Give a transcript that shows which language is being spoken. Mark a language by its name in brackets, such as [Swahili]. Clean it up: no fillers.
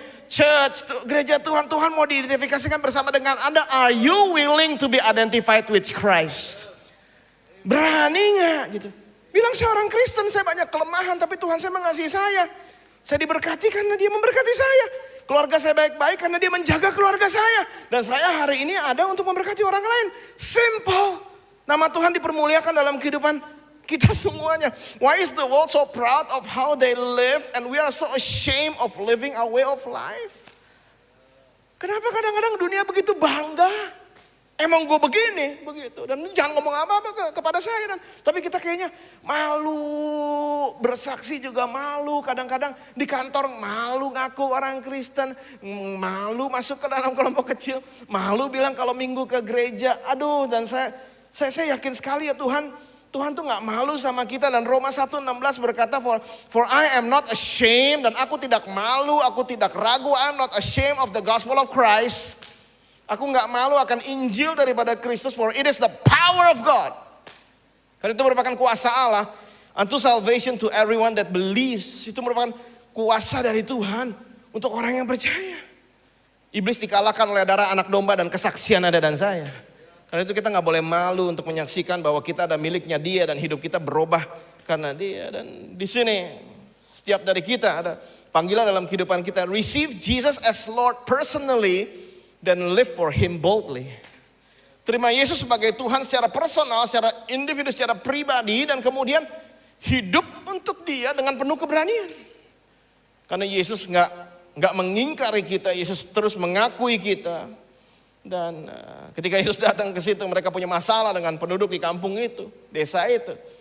[Indonesian] Church, gereja Tuhan mau diidentifikasikan bersama dengan Anda. [English] Are you willing to be identified with Christ? [Indonesian] Berani gak gitu? Bilang saya orang Kristen, saya banyak kelemahan, tapi Tuhan saya mengasihi saya. Saya diberkati karena dia memberkati saya. Keluarga saya baik-baik karena dia menjaga keluarga saya. Dan saya hari ini ada untuk memberkati orang lain. Simple. Nama Tuhan dipermuliakan dalam kehidupan kita semuanya. [English] Why is the world so proud of how they live and we are so ashamed of living our way of life? [Indonesian] Kenapa kadang-kadang dunia begitu bangga? Emang gue begini, begitu. Dan jangan ngomong apa-apa kepada saya. Tapi kita kayaknya malu, bersaksi juga malu. Kadang-kadang di kantor malu ngaku orang Kristen. Malu masuk ke dalam kelompok kecil. Malu bilang kalau minggu ke gereja. Aduh, dan saya yakin sekali ya Tuhan tuh gak malu sama kita. Dan Roma 1:16 berkata, [English] For I am not ashamed, [Indonesian] dan aku tidak malu, aku tidak ragu. [English] I am not ashamed of the gospel of Christ. [Indonesian] Aku gak malu akan Injil daripada Kristus, [English] for it is the power of God. [Indonesian] Karena itu merupakan kuasa Allah [English] unto salvation to everyone that believes. [Indonesian] Itu merupakan kuasa dari Tuhan untuk orang yang percaya. Iblis dikalahkan oleh darah anak domba dan kesaksian Anda dan saya. Karena itu kita gak boleh malu untuk menyaksikan bahwa kita ada miliknya dia dan hidup kita berubah karena dia. Dan di sini setiap dari kita ada panggilan dalam kehidupan kita. [English] Receive Jesus as Lord personally, then live for Him boldly. [Indonesian] Terima Yesus sebagai Tuhan secara personal, secara individu, secara pribadi. Dan kemudian hidup untuk dia dengan penuh keberanian. Karena Yesus gak mengingkari kita, Yesus terus mengakui kita. Dan ketika Yesus datang ke situ, mereka punya masalah dengan penduduk di kampung itu, desa itu.